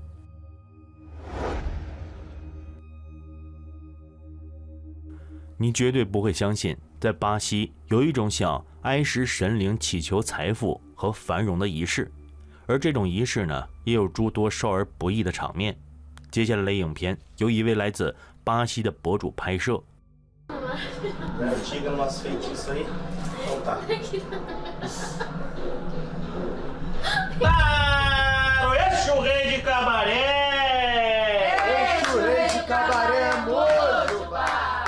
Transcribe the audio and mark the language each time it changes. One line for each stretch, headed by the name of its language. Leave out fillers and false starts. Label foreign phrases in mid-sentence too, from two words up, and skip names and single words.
Chinese: 你绝对不会相信，在巴西有一种向埃什神灵祈求财富和繁荣的仪式，而这种仪式呢，也有诸多少儿不宜的场面。接下来的影片由一位来自巴西的博主拍摄。
Portuguese: Antiga no nosso feitiço aí? Então tá. Claro! Exu Rei de Cabaré! Exu Rei de Cabaré, Mojubá!